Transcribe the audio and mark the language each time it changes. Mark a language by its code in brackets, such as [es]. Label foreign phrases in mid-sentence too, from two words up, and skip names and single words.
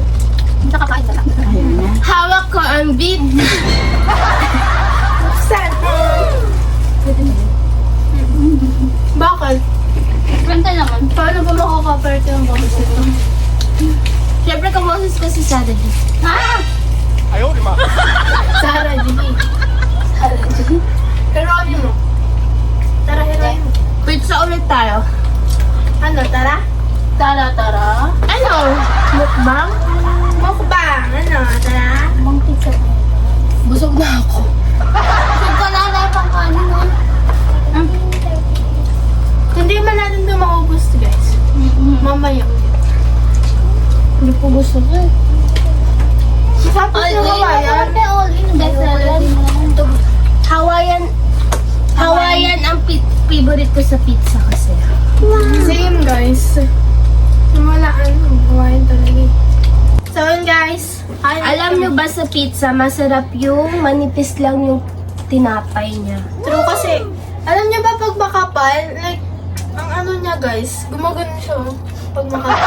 [tl] hindi ka kakain ka lang. Hawak ko ang beat. Sad. Bakit? Kwenta naman. Paano ba makakaperte ang boses nito? Siyempre, kamoses ko si Saturday. Ah! [zh] 哎呦我的妈！ [tl] Sarah G. Heroin mo. Tara, heroin mo. Pizza ulit tayo. Ano, tara? Tara. Ano? Mukbang? Mukbang. Ano, tara? Bang pizza. Busog na ako. Busog ka na, dahil pang kanin, no? Hindi man natin ito maubos, guys. Mamaya ulit. Hindi po gusto ko eh. Tapos yung kawayan. [en] All in. Bestseller. [tl] Hawaiian ang favorite ko sa pizza kasi. [en] Same, guys. [tl] Namalaan. Kawayan talaga eh. So, yun, guys. Alam nyo ba sa pizza, masarap yung manipis lang yung tinapay niya. True kasi, alam niyo ba pag makapal, like, ang ano niya guys, gumagano siya oh, pag makapal.